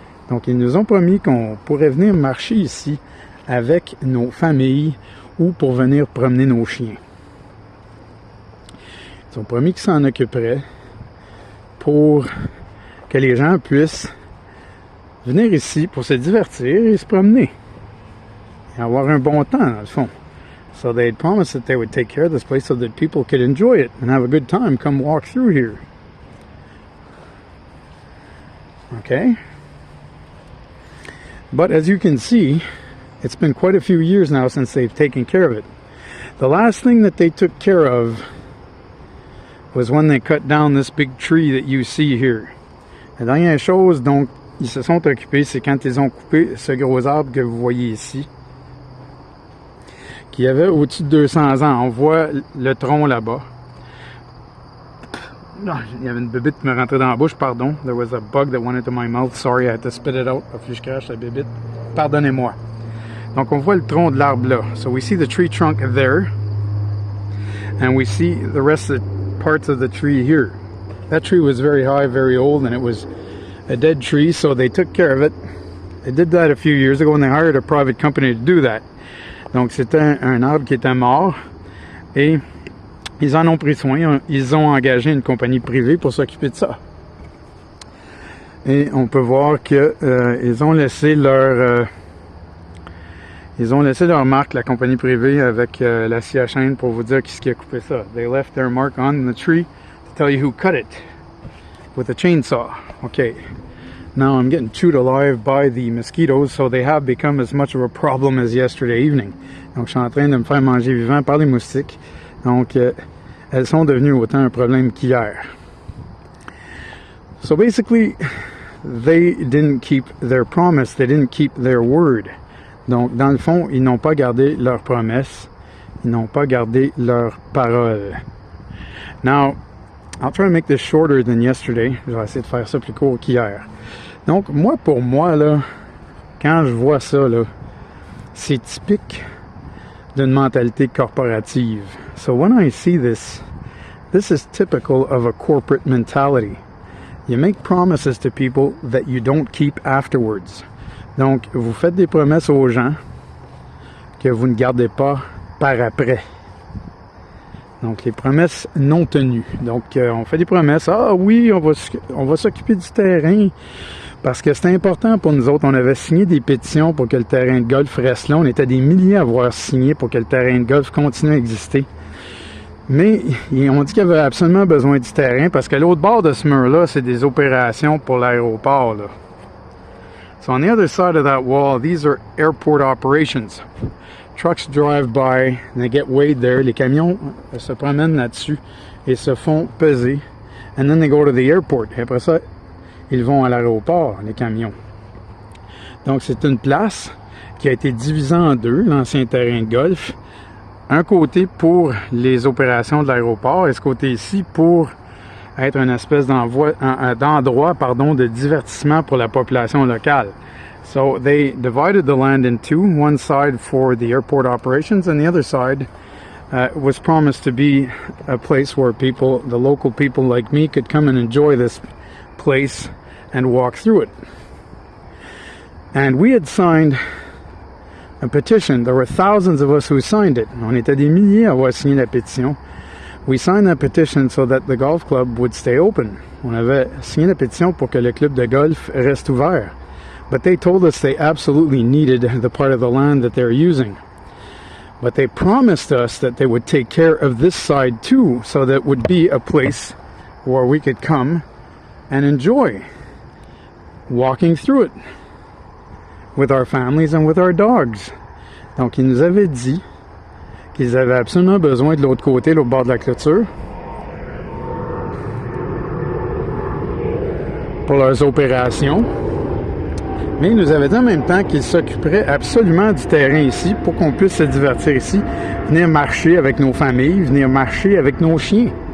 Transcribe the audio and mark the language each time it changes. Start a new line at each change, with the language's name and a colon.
French: Donc, ils nous ont promis qu'on pourrait venir marcher ici avec nos familles ou pour venir promener nos chiens. Ils ont promis qu'ils s'en occuperaient pour que les gens puissent venir ici pour se divertir et se promener. Et avoir un bon temps, dans le fond.
English: So they had promised that they would take care of this place so that people could enjoy it and have a good time, come walk through here. Okay? But as you can see, it's been quite a few years now since they've taken care of it. The last thing that they took care of was when they cut down this big tree that you see here.
French: La dernière chose dont ils se sont occupés, c'est quand ils ont coupé ce gros arbre que vous voyez ici, qui avait au-dessus de 200 ans. On voit le tronc là-bas. Il y avait une bébite qui me rentrait dans la bouche, pardon.
English: There was a bug that went into my mouth. Sorry, I had to spit it out.
French: Puis je crache la bébite. Pardonnez-moi. Donc on voit le tronc de l'arbre là.
English: So we see the tree trunk there. And we see the rest of the parts of the tree here. That tree was very high, very old, and it was a dead tree, so they took care of it. They did that a few years ago when they hired a private company to do that.
French: Donc c'était un arbre qui était mort et ils en ont pris soin. Ils ont engagé une compagnie privée pour s'occuper de ça. Et on peut voir que ils ont laissé leur marque, la compagnie privée, avec la scie à chaîne pour vous dire qui a coupé ça.
English: They left their mark on the tree to tell you who cut it with a chainsaw. Okay. Now I'm getting chewed alive by the mosquitoes, so they have become as much of a problem as yesterday evening.
French: Donc je suis en train de me faire manger vivant par les moustiques. Donc elles sont devenues autant un problème qu'hier.
English: So basically, they didn't keep their promise, they didn't keep their word.
French: Donc, dans le fond, ils n'ont pas gardé leur promesse. Ils n'ont pas gardé leur parole.
English: Now, I'll try to make this shorter than yesterday.
French: Je vais essayer de faire ça plus court qu'hier. Donc, pour moi, là, quand je vois ça, là, c'est typique d'une mentalité corporative.
English: So when I see this is typical of a corporate mentality. You make promises to people that you don't keep afterwards.
French: Donc, vous faites des promesses aux gens que vous ne gardez pas par après. Donc, les promesses non tenues. Donc, on fait des promesses. Ah oui, on va s'occuper du terrain parce que c'est important pour nous autres. On avait signé des pétitions pour que le terrain de golf reste là. On était des milliers à avoir signé pour que le terrain de golf continue à exister. Mais on dit qu'il y avait absolument besoin du terrain parce que l'autre bord de ce mur-là, c'est des opérations pour l'aéroport, là.
English: So on the other side of that wall, these are airport operations. Trucks drive by, and they get weighed there.
French: Les camions se promènent là-dessus et se font peser.
English: And then they go to the airport.
French: Et après ça, ils vont à l'aéroport, les camions. Donc c'est une place qui a été divisée en deux, l'ancien terrain de golf. Un côté pour les opérations de l'aéroport et ce côté ici pour être une espèce d'endroit de divertissement pour la population locale.
English: So they divided the land in two, one side for the airport operations and the other side was promised to be a place where people, the local people like me, could come and enjoy this place and walk through it. And we had signed a petition. There were thousands of us who signed it.
French: On était des milliers à avoir signé la pétition.
English: We signed that petition so that the golf club would stay open.
French: On avait signé la pétition pour que le club de golf reste ouvert.
English: But they told us they absolutely needed the part of the land that they're using. But they promised us that they would take care of this side too, so that it would be a place where we could come and enjoy walking through it with our families and with our dogs.
French: Donc, ils nous avaient dit qu'ils avaient absolument besoin de l'autre côté, l'autre bord de la clôture, pour leurs opérations. Mais ils nous avaient dit en même temps qu'ils s'occuperaient absolument du terrain ici pour qu'on puisse se divertir ici, venir marcher avec nos familles, venir marcher avec nos chiens.